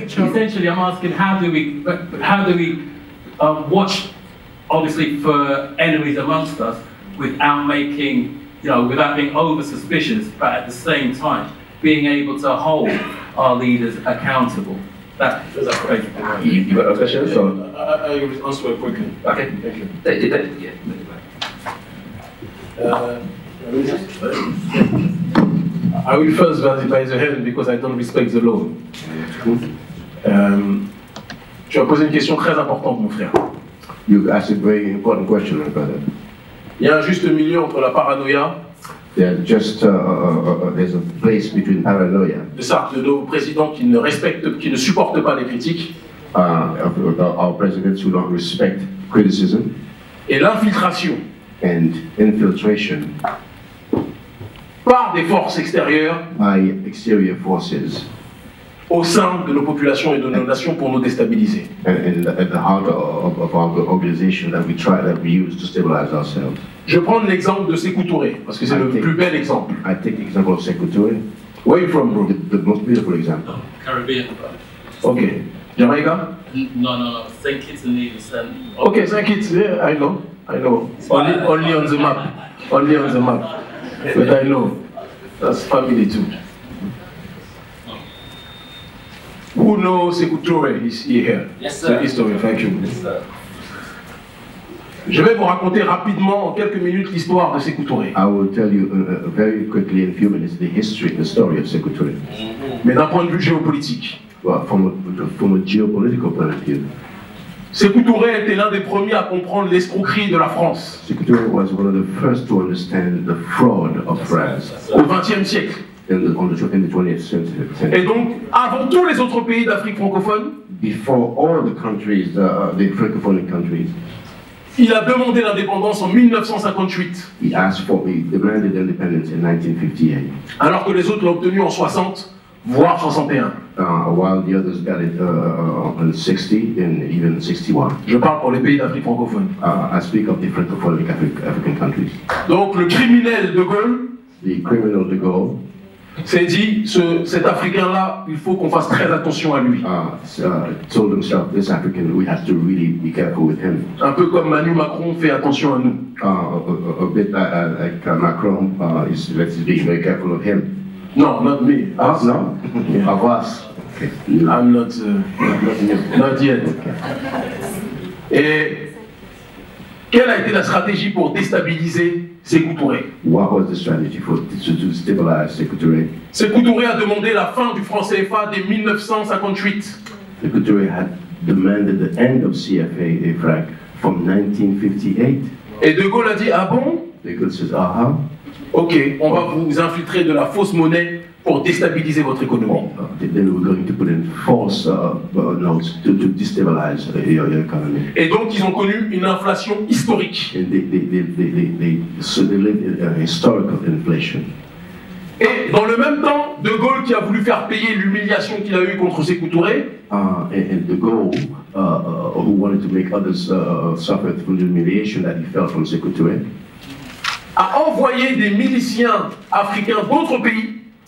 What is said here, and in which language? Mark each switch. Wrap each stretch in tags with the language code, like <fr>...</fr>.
<en>Essentially, I'm asking, how do we watch, obviously, for enemies amongst us without making, without being over suspicious, but at the same time being able to hold our leaders accountable? That's basically right. You got a question? So I will answer quickly. Okay, thank you. I will first verify the hand because I don't respect the law.</en> <fr>Tu as posé une question très importante, mon frère.</fr> <en>You asked a very important question, my brother.</en> <fr>Il y a un juste milieu entre la paranoïa.</fr> <en>There's a place between paranoia.</en> <fr>De ça, de nos présidents qui ne supportent pas les critiques.</fr> <en>Our presidents who don't respect criticism.</en> <fr>Et l'infiltration.</fr> <en>And infiltration.</en> <fr>Par des forces extérieures.</fr> <en>By exterior forces.</en> <fr>Au sein de nos populations et de nos nations pour nous déstabiliser.</fr> <en>And at the heart of our organization that we use to stabilize ourselves.</en> <fr>Je prends l'exemple de Sékou Touré, parce que c'est le plus bel exemple.</fr> <en>I take the example of Sékou Touré. Where are you from, bro? The most beautiful example. Caribbean. Okay. Jamaica? No. St. Kitts and Nevis. Okay, St. Kitts, yeah, I know. Only on the map. Only on the map. But I know. That's family too. Who knows Sékou Touré is here? Yes, sir. The history, thank you. Yes, sir.</en> <fr>Je vais vous raconter rapidement, en quelques minutes, l'histoire de Sékou Touré.</fr> <en>I will tell you very quickly in a few minutes the story of Sékou Touré.</en> <fr>Mais d'un point de vue géopolitique.</fr> <en>Well, from a geopolitical point of view.</en> <fr>Sékou Touré était l'un des premiers à comprendre l'escroquerie de la France.</fr> <en>Sékou Touré was one of the first to understand the fraud of France.</en> <fr>Au XXe siècle.</fr> <en>In the 20th century.</en> <fr>Et donc, avant tous les autres pays d'Afrique francophone,</fr> <en>before all the countries, the francophone countries,</en> <fr>il a demandé l'indépendance en 1958.</fr> <en>He asked for the granted independence in 1958.</en> <fr>Alors que les autres l'ont obtenu en 60, voire 61.</fr> <en>While the others got it in 60 and even 61.</en> <fr>Je parle pour les pays d'Afrique francophone.</fr> <en>I speak of the francophone African countries.</en> <fr>Donc le criminel de Gaulle,</fr> <en>the criminal de Gaulle,</en> <fr>s'est dit, cet Africain-là, il faut qu'on fasse très attention à lui.</fr> <en>Told himself, this African, we have to really be careful with him.</en> <fr>Un peu comme Manu Macron fait attention à nous.</fr> <en>A bit like Macron, let's be very careful of him. No, not me. Us? No? Of us. I'm not yet.</en> <fr>Et quelle a été la stratégie pour déstabiliser Sékou Touré?</fr> <en>What was the strategy to stabilize Sékou Touré?</en> <fr>Sékou Touré a demandé la fin du franc CFA dès 1958.</fr> <en>Sékou Touré had demanded the end of CFA franc from 1958.</en> <fr>Et De Gaulle a dit, ah bon?</fr> <en>De Gaulle says, aha.</en> <fr>Ok, on va vous infiltrer de la fausse monnaie pour déstabiliser votre économie.</fr> <en>Then we're going to put in false notes to destabilize your economy.</en> <fr>Et donc ils ont connu une inflation historique.</fr> <en>And they lived in historical inflation.</en> <fr>Et dans le même temps, De Gaulle qui a voulu faire payer l'humiliation qu'il a eue contre Sékou Touré,</fr> <en>and De Gaulle, who wanted to make others suffer from the humiliation that he felt from Sékou Touré,</en> <fr>a envoyé des miliciens africains d'autres pays.</fr>